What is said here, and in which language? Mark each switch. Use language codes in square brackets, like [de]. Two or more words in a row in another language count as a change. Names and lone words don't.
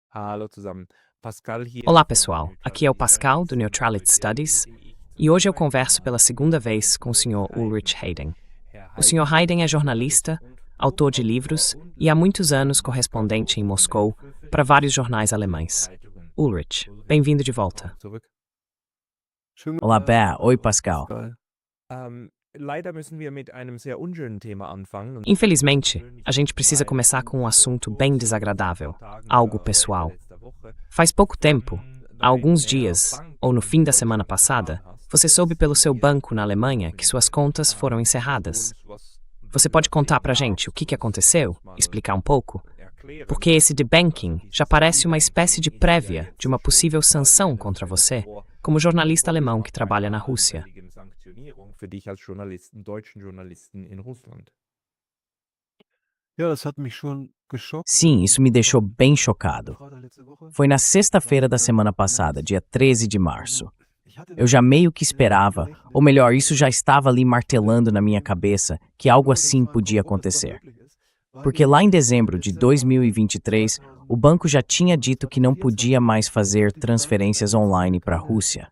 [de] Hallo zusammen. Pascal hier. [pt] Olá, pessoal. Aqui é o Pascal, do Neutrality Studies, e hoje eu converso pela segunda vez com o Sr. Ulrich Hayden. O Sr. Hayden é jornalista, autor de livros e há muitos anos correspondente em Moscou para vários jornais alemães. Ulrich, bem-vindo de volta. Olá, Bé. Oi, Pascal. [de] Leider müssen wir mit einem sehr unschönen Thema anfangen. [pt] Infelizmente, a gente precisa começar com um assunto bem desagradável, algo pessoal. Faz pouco tempo, há alguns dias, ou no fim da semana passada, você soube pelo seu banco na Alemanha que suas contas foram encerradas. Você pode contar pra gente o que aconteceu? Explicar um pouco? Porque esse debanking já parece uma espécie de prévia de uma possível sanção contra você, como jornalista alemão que trabalha na Rússia. [de] Für dich als Journalisten, deutschen Journalisten in Russland. Ja, das hat mich schon geschockt. [pt] Sim, isso me deixou bem chocado. Foi na sexta-feira da semana passada, dia 13 de março. Eu já meio que esperava, ou melhor, isso já estava ali martelando na minha cabeça, que algo assim podia acontecer. Porque lá em dezembro de 2023, o banco já tinha dito que não podia mais fazer transferências online para a Rússia.